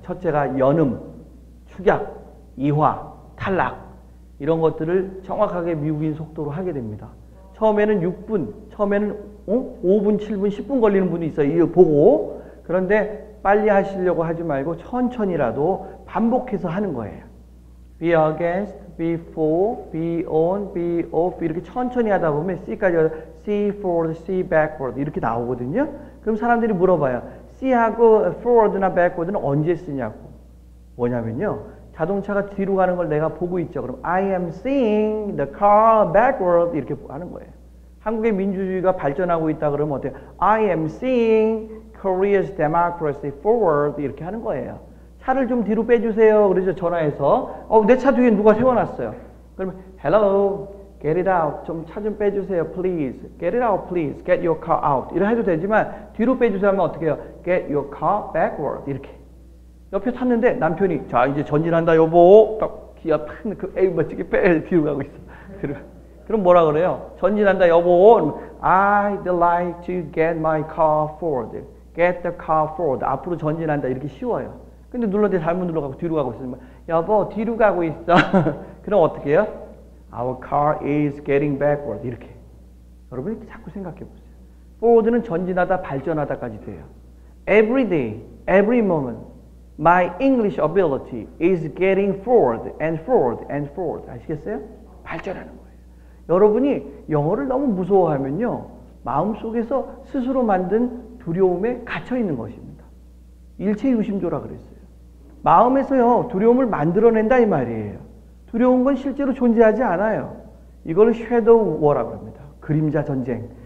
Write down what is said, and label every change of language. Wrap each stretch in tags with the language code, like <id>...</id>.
<ko>첫째가 연음, 축약, 이화, 탈락 이런 것들을 정확하게 미국인 속도로 하게 됩니다. 처음에는 6분, 처음에는 5분, 7분, 10분 걸리는 분이 있어요. 이거 보고. 그런데 빨리 하시려고 하지 말고 천천히라도 반복해서 하는 거예요.</ko> <en>be against, be for, be on, be off</en> <ko>이렇게 천천히 하다 보면 C까지 C forward, C backward 이렇게 나오거든요. 그럼 사람들이 물어봐요. C하고 forward나 backward는 언제 쓰냐고. 뭐냐면요. 자동차가 뒤로 가는 걸 내가 보고 있죠.</ko> <en>그럼 I am seeing the car backward</en> <ko>이렇게 하는 거예요. 한국의 민주주의가 발전하고 있다 그러면 어때요?</ko> <en>I am seeing Korea's democracy forward</en> <ko>이렇게 하는 거예요. 차를 좀 뒤로 빼주세요. 그러죠. 전화해서. 내 차 뒤에 누가 세워놨어요.</ko> <en>그러면 hello, get it out.</en> <ko>좀 차 좀 빼주세요.</ko> <en>please. get it out, please. get your car out.</en> <ko>이렇게 해도 되지만 뒤로 빼주세요 하면 어떻게 해요?</ko> <en>get your car backward.</en> <ko>이렇게. 옆에 탔는데 남편이 자 이제 전진한다 여보. 딱 기아 팍 에이 멋지게 빼 뒤로 가고 있어. 그럼 뭐라 그래요? 전진한다 여보.</ko> <en>I'd like to get my car forward. get the car forward.</en> <ko>앞으로 전진한다. 이렇게 쉬워요. 근데 눌렀는데 잘못 눌러가고 뒤로 가고 있으면 여보 뒤로 가고 있어. 그럼 어떻게 해요?</ko> <en>Our car is getting backward.</en> <ko>이렇게. 여러분이 자꾸 생각해 보세요. forward는 전진하다 발전하다까지 돼요.</ko> <en>Every day, every moment, my English ability is getting forward and forward and forward.</en> <ko>아시겠어요? 발전하는 거예요. 여러분이 영어를 너무 무서워하면요. 마음속에서 스스로 만든 두려움에 갇혀 있는 것입니다. 일체유심조라 그랬어요. 마음에서요. 두려움을 만들어낸다 이 말이에요. 두려운 건 실제로 존재하지 않아요. 이걸 섀도우 워라고 합니다. 그림자 전쟁.</ko>